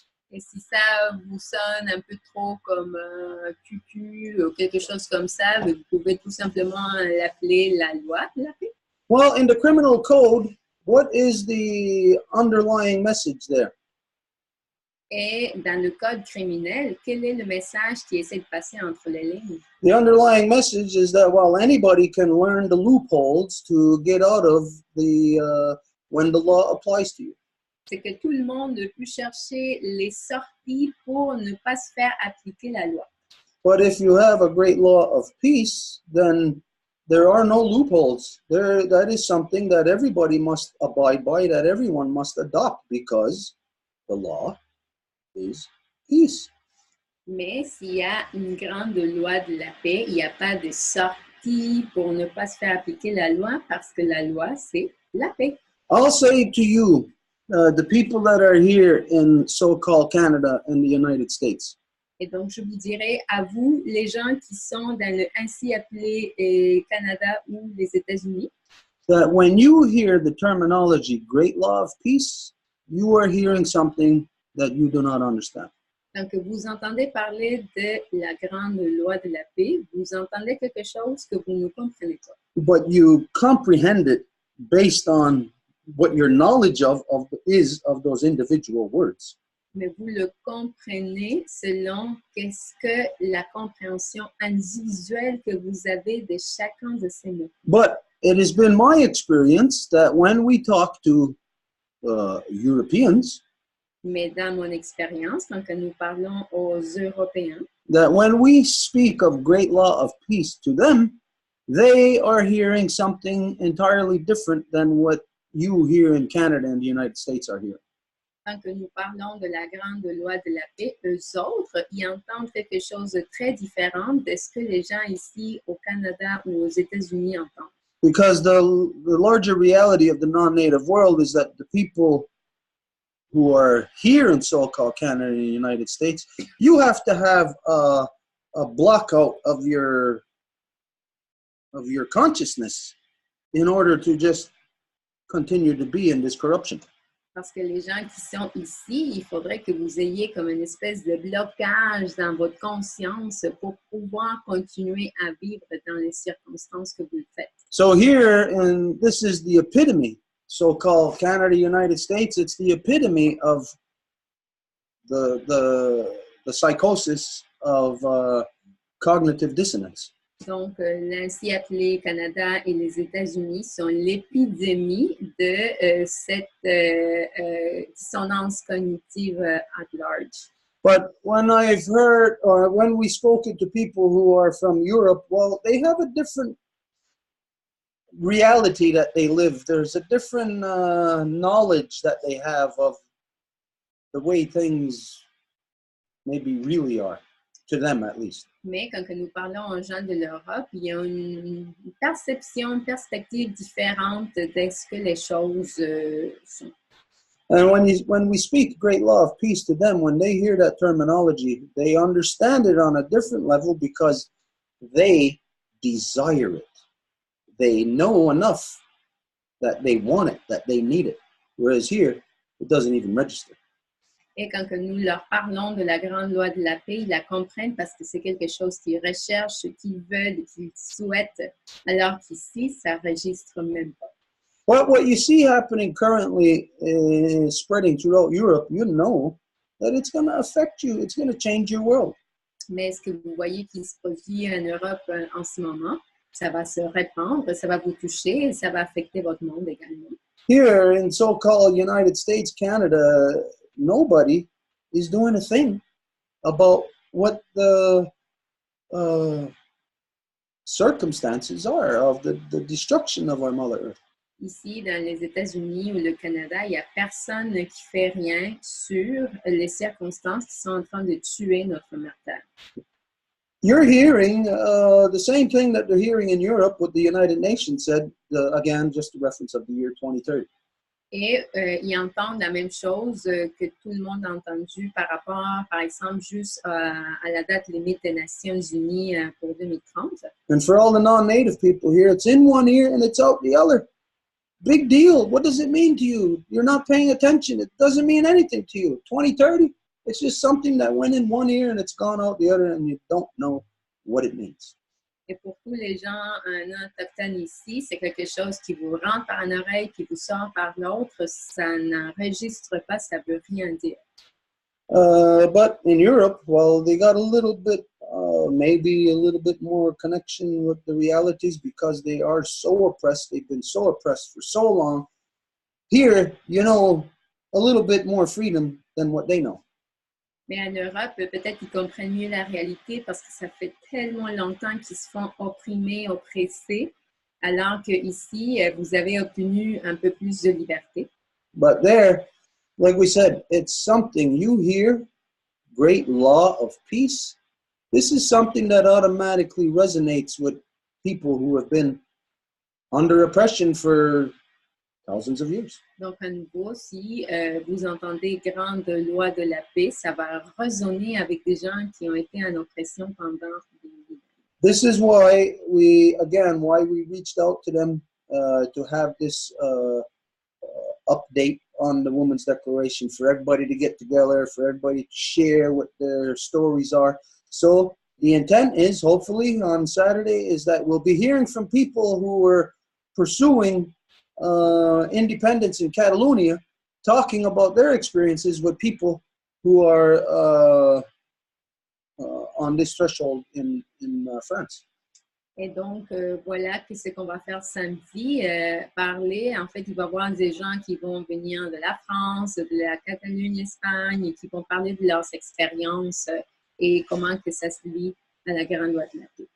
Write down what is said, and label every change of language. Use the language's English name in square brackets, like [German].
[French] Et si ça vous sonne un peu trop comme cucu ou quelque chose comme ça, vous pouvez tout simplement l'appeler la loi de la paix. [English] Well, in the criminal code, what is the underlying message there? [French] Et dans le code criminel, quel est le message qui essaie de passer entre les lignes? [English] The underlying message is that, well, anybody can learn the loopholes to get out of when the law applies to you. [French] C'est que tout le monde peut chercher les sorties pour ne pas se faire appliquer la loi. [English] But if you have a great law of peace, then there are no loopholes. That is something that everybody must abide by, that everyone must adopt, because the law is peace. [French] Mais s'il y a une grande loi de la paix, il n'y a pas de sortie pour ne pas se faire appliquer la loi, parce que la loi, c'est la paix. [English] I'll say to you, the people that are here in so-called Canada and the United States, [French] Et donc, je vous dirais à vous, les gens qui sont dans le ainsi appelé Canada ou les États-Unis, [English] that when you hear the terminology great law of peace, you are hearing something that you do not understand. [French] donc vous entendez parler de la grande loi de la paix, vous entendez quelque chose que vous ne comprenez pas. [English] But you comprehend it based on what your knowledge is of those individual words. [French] Mais vous le comprenez selon qu'est-ce que la compréhension individuelle que vous avez de chacun de ces mots. [English] But it has been my experience that when we talk to Europeans, [French] Mais dans mon expérience, quand nous parlons aux Européens, [English] that when we speak of great law of peace to them, they are hearing something entirely different than what you here in Canada and the United States are hearing. [French] quand nous parlons de la grande loi de la paix, eux autres, ils entendent quelque chose de très différent de ce que les gens ici au Canada ou aux États-Unis entendent. [English] Because the larger reality of the non-native world is that the people who are here in so-called Canada and the United States, you have to have a block out of your consciousness in order to just continue to be in this corruption. [French] Parce que les gens qui sont ici, il faudrait que vous ayez comme une espèce de blocage dans votre conscience pour pouvoir continuer à vivre dans les circonstances que vous le faites. [English] So here, and this is the epitome, so-called Canada, United States, it's the epitome of the psychosis of cognitive dissonance. [French] Donc, l'ainsi appelé Canada et les États-Unis sont l'épidémie de cette dissonance cognitive [English] at large. But when I've heard, or when we spoken to people who are from Europe, well, they have a different reality that they live. There's a different knowledge that they have of the way things maybe really are, to them at least. [French] Mais quand nous parlons aux gens de l'Europe, il y a une perception, une perspective différente de ce que les choses sont. [English] And when we speak great law of peace to them, when they hear that terminology, they understand it on a different level because they desire it. They know enough that they want it, that they need it. Whereas here, it doesn't even register. [French] Et quand que nous leur parlons de la grande loi de la paix, ils la comprennent parce que c'est quelque chose qu'ils recherchent, qu'ils veulent, qu'ils souhaitent, alors qu'ici, ça registre même pas. [English] Well, what you see happening currently spreading throughout Europe, you know that it's going to affect you. It's going to change your world. [French] Mais ce que vous voyez qui se produit en Europe en ce moment, ça va se répandre, ça va vous toucher et ça va affecter votre monde également. [English] Here in so-called United States, Canada, nobody is doing a thing about what the circumstances are of the destruction of our Mother Earth. [French] Ici, dans les États-Unis ou le Canada, il n'y a personne qui fait rien sur les circonstances qui sont en train de tuer notre mère Terre. [English] You're hearing the same thing that they're hearing in Europe, what the United Nations said, again, just a reference of the year 2030. [French] Et ils entendent la même chose que tout le monde a entendu par rapport, par exemple, juste à la date limite des Nations Unies pour 2030. [English] And for all the non-native people here, it's in one ear and it's out the other. Big deal. What does it mean to you? You're not paying attention. It doesn't mean anything to you. 2030, it's just something that went in one ear and it's gone out the other and you don't know what it means. [French] Et pour tous les gens non autochtones ici, c'est quelque chose qui vous rentre par une oreille, qui vous sort par l'autre. Ça n'enregistre pas, ça ne veut rien dire. [English] But in Europe, well, they got a little bit, maybe a little bit more connection with the realities because they are so oppressed. They've been so oppressed for so long. Here, you know, a little bit more freedom than what they know. [French] Mais en Europe, peut-être qu'ils comprennent mieux la réalité parce que ça fait tellement longtemps qu'ils se font opprimer, oppressés, alors qu'ici, vous avez obtenu un peu plus de liberté. [English] But there, like we said, it's something you hear, great law of peace. This is something that automatically resonates with people who have been under oppression for thousands of years. [French] Donc, à nouveau, si vous entendez grande loi de la paix, ça va résonner avec des gens qui ont été en oppression pendant des années. [English] This is why we reached out to them to have this update on the Women's Declaration for everybody to get together, for everybody to share what their stories are. So the intent is, hopefully on Saturday, is that we'll be hearing from people who were pursuing independence in Catalonia, talking about their experiences with people who are on this threshold in France. [French] Et donc, voilà ce qu'on va faire samedi, parler. En fait, il va y avoir des gens qui vont venir de la France, de la Catalogne, Espagne, et qui vont parler de leurs expériences et comment que ça se lie à la grande loi de la paix.